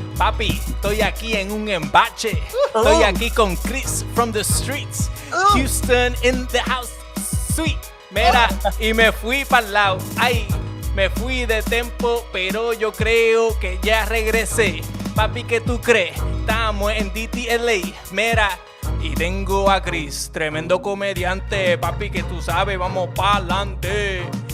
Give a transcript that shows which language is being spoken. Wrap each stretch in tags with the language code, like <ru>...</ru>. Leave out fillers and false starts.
<es>Papi, estoy aquí en un embache. Estoy aquí con Chris</es> <en>from the streets. Houston in the house, sweet.</en> <es>Mira, y me fui para el lado. Ay, me fui de tempo, pero yo creo que ya regresé. Papi, ¿qué tú crees? Estamos en DTLA. Mira, y tengo a Chris, tremendo comediante. Papi, que tú sabes, vamos para adelante.</es>